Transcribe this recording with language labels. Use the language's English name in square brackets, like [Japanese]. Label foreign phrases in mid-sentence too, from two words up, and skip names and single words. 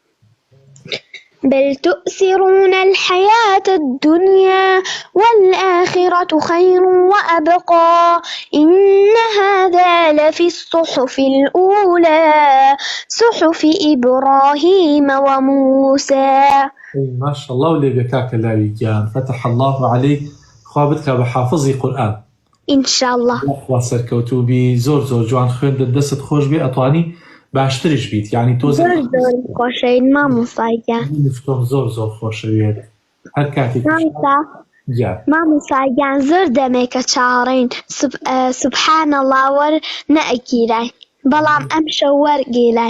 [Arabic] بل تؤثرون الحياة الدنيا والآخرة خير وأبقى إن هذا لفي الصحف الأولى صحف إبراهيم وموسى. ما شاء الله [Central Kurdish] ولي بكاك لاوي جان، [Arabic] فتح الله عليك، [Central Kurdish] خوابتك بحافظي قرآن [Arabic] إن شاء الله. [Central Kurdish] خوا سەرکەوتوبی زۆر جوان خوێندت، دەستت خۆش بێ، ئەتوانی باشتریش بیت. یعنی تۆ زۆر خۆشەویت مامۆستایان. تۆم زۆر خۆشەوێت هەر کاتێک مامۆستایان زۆر دەمێ کە چاوەڕێین [Arabic] سوبحان الله [Central Kurdish] وەر نەئەگیراین، بەڵام ئەم شەو وەرگێراین.